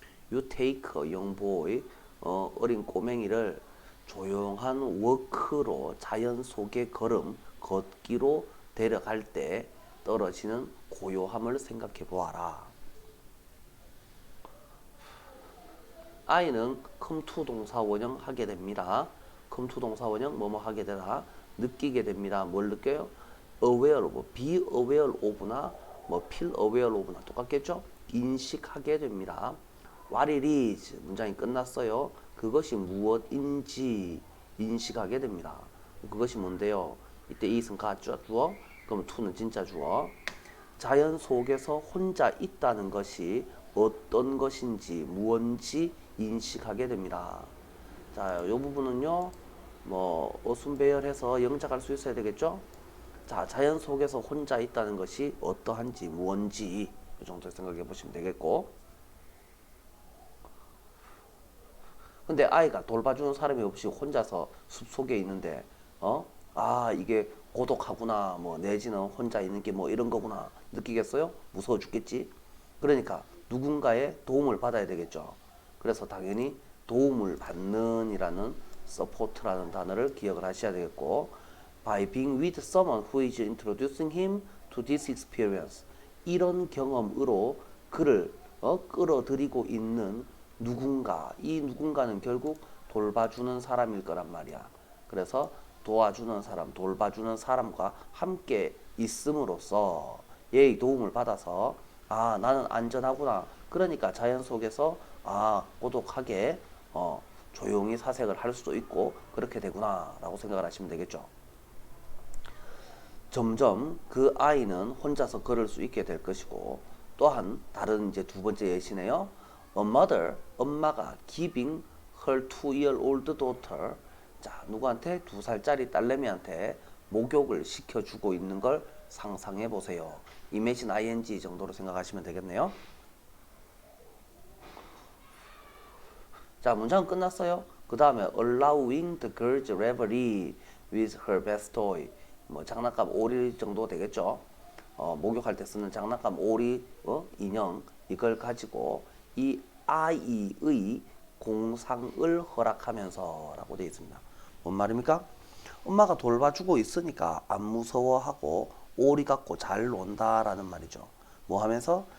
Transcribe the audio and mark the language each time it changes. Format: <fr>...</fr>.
<en>You take a young boy,</en> <ko>어린 꼬맹이를 조용한 워크로, 자연 속의 걸음, 걷기로 데려갈 때 떨어지는 고요함을 생각해 보아라. 아이는 come to 동사 원형 하게 됩니다. come to 동사 원형 뭐뭐 하게 되다, 느끼게 됩니다. 뭘 느껴요?</ko> <en>aware of, be aware of나 뭐 feel aware of나 똑같겠죠?</en> <ko>인식하게 됩니다.</ko> <en>What it is,</en> <ko>문장이 끝났어요. 그것이 무엇인지 인식하게 됩니다. 그것이 뭔데요? 이때 it은 가짜 주어, 그럼 to는 진짜 주어. 자연 속에서 혼자 있다는 것이 어떤 것인지, 무언지 인식하게 됩니다. 자, 이 부분은요, 어순배열해서 영작할 수 있어야 되겠죠? 자, 자연 속에서 혼자 있다는 것이 어떠한지, 무언지, 이 정도 생각해 보시면 되겠고. 근데 아이가 돌봐주는 사람이 없이 혼자서 숲속에 있는데, 이게 고독하구나, 뭐, 내지는 혼자 있는 게 뭐 이런 거구나, 느끼겠어요? 무서워 죽겠지? 그러니까 누군가의 도움을 받아야 되겠죠. 그래서 당연히 도움을 받는 이라는 support라는 단어를 기억을 하셔야 되겠고,</ko> <en>by being with someone who is introducing him to this experience.</en> <ko>이런 경험으로 그를 끌어들이고 있는 누군가, 이 누군가는 결국 돌봐주는 사람일 거란 말이야. 그래서 도와주는 사람, 돌봐주는 사람과 함께 있음으로써 얘의 도움을 받아서 나는 안전하구나. 그러니까 자연 속에서 고독하게 조용히 사색을 할 수도 있고 그렇게 되구나 라고 생각을 하시면 되겠죠. 점점 그 아이는 혼자서 걸을 수 있게 될 것이고, 또한 다른 이제 두 번째 예시네요.</ko> <en>A mother,</en> <ko>엄마가</ko> <en>giving her 2-year-old daughter,</en> <ko>자, 누구한테? 2살짜리 딸내미한테 목욕을 시켜주고 있는 걸 상상해 보세요. imagine ing 정도로 생각하시면 되겠네요. 자, 문장은 끝났어요. 그 다음에</ko> <en>allowing the girl's reverie with her best toy,</en> <ko>뭐 장난감 오리 정도 되겠죠. 목욕할 때 쓰는 장난감 오리, 인형, 이걸 가지고 이 아이의 공상을 허락하면서 라고 되어 있습니다. 뭔 말입니까? 엄마가 돌봐주고 있으니까 안 무서워하고 오리 갖고 잘 논다라는 말이죠. 뭐 하면서?</ko>